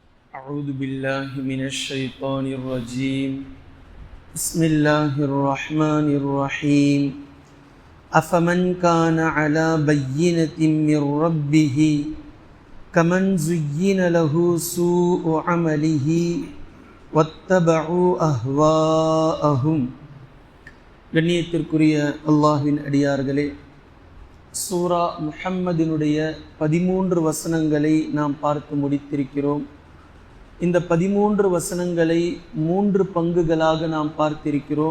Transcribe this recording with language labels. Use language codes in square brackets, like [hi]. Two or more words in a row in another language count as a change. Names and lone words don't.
[ar] أعوذ بالله من الشيطان الرجيم بسم الله الرحمن الرحيم أفمن كان على بينة من ربه كمن زين له سوء عمله واتبعوا أهواءهم. [ta] கண்ணியத்திற்குரிய அல்லாஹ்வின் அடியார்களே, சூரா முஹம்மதினுடைய 13 வசனங்களை நாம் பார்த்து முடித்திருக்கிறோம். இந்த 13 வசனங்களை 3 பங்குகளாக நாம் பார்த்திருக்கிறோம்.